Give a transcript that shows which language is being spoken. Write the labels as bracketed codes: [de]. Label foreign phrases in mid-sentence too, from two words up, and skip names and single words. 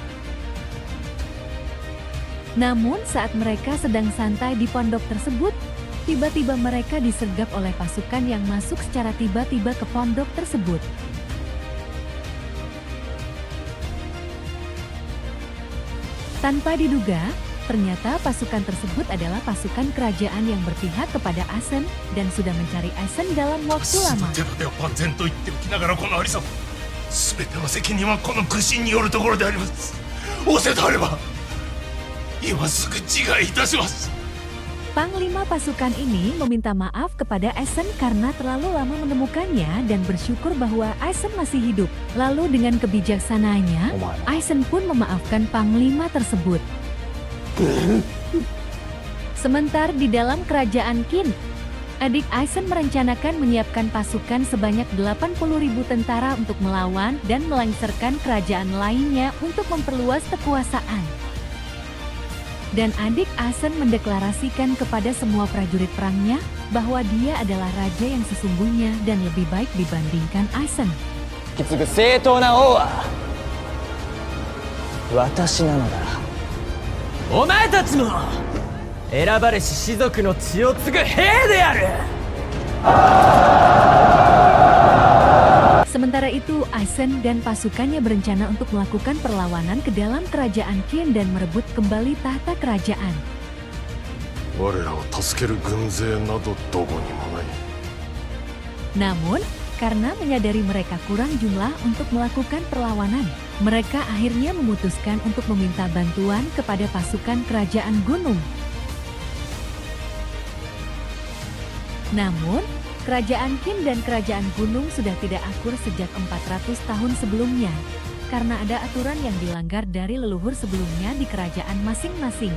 [id] Namun saat mereka sedang santai di pondok tersebut, Tiba-tiba mereka disergap oleh pasukan yang masuk secara tiba-tiba ke pondok tersebut. Tanpa diduga, ternyata pasukan tersebut adalah pasukan kerajaan yang berpihak kepada Aizen dan sudah mencari Aizen dalam waktu [ja] 私 [id] lama. [ja] の手立ては万全と言っておきながらこのありさま、全ての責任はこの苦心によるところであります。仰せとあれば今すぐ自害いたします。 [id] Panglima pasukan ini meminta maaf kepada Aizen karena terlalu lama menemukannya dan bersyukur bahwa Aizen masih hidup. Lalu dengan kebijaksananya, Aizen pun memaafkan Panglima tersebut. Sementara di dalam kerajaan Qin, adik Aizen merencanakan menyiapkan pasukan sebanyak 80.000 tentara untuk melawan dan melengsarkan kerajaan lainnya untuk memperluas kekuasaan. Dan adik Aizen mendeklarasikan kepada semua prajurit perangnya bahwa dia adalah raja yang sesungguhnya dan lebih baik dibandingkan Aizen. [ja] 引き継ぐ正当な王は私なのだ。お前たちも選ばれし士族の血を継ぐ兵である。 [id] Sementara itu, Aizen dan pasukannya berencana untuk melakukan perlawanan ke dalam kerajaan Qin dan merebut kembali tahta kerajaan. [ja] 我らを助ける軍勢などどこにもない。 [id] Namun, karena menyadari mereka kurang jumlah untuk melakukan perlawanan, mereka akhirnya memutuskan untuk meminta bantuan kepada pasukan kerajaan gunung. Namun, kerajaan Qin dan kerajaan gunung sudah tidak akur sejak 400 tahun sebelumnya, karena ada aturan yang dilanggar dari leluhur sebelumnya di kerajaan masing-masing.